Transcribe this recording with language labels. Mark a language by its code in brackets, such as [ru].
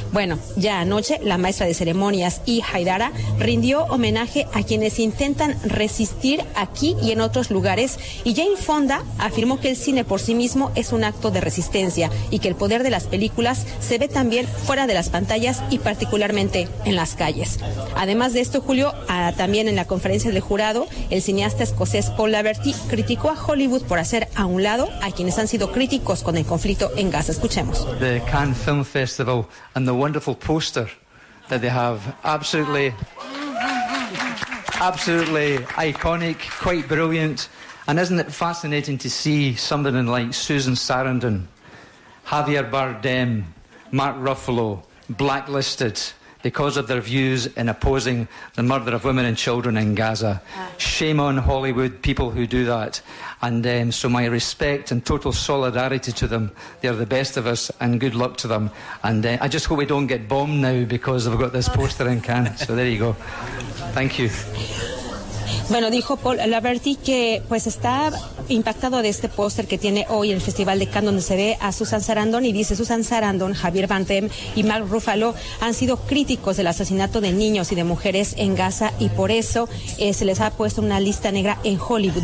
[es] Bueno, ya anoche la maestra de ceremonias, I. Haidara, rindió homenaje a quienes intentan resistir aquí y en otros lugares, y Jane Fonda afirmó que el cine por sí mismo es un acto de resistencia y que el poder de las películas se ve también fuera de las pantallas y particularmente en las calles. Además de esto, Julio, también en la conferencia del jurado, el cineasta escocés Paul Laverty criticó a Hollywood por hacer a un lado a quienes han sido críticos con el conflicto en Gaza. Escuchemos. [en] The Cannes Film Festival and the wonderful poster that they have, absolutely, absolutely iconic, quite brilliant. And isn't it fascinating to see somebody like Susan Sarandon, Javier Bardem, Mark Ruffalo blacklisted because of their views in opposing the murder of women and children in Gaza? Shame on Hollywood, people who do that. And so my respect and total solidarity to them. They're the best of us, and good luck to them. And I just hope we don't get bombed now because they've got this poster in Cannes. So there you go. Thank you. [es] Bueno, dijo Paul Laverty que pues está impactado de este póster que tiene hoy el Festival de Cannes, donde se ve a Susan Sarandon, y dice, Susan Sarandon, Javier Bardem y Mark Ruffalo han sido críticos del asesinato de niños y de mujeres en Gaza, y por eso se les ha puesto una lista negra en Hollywood.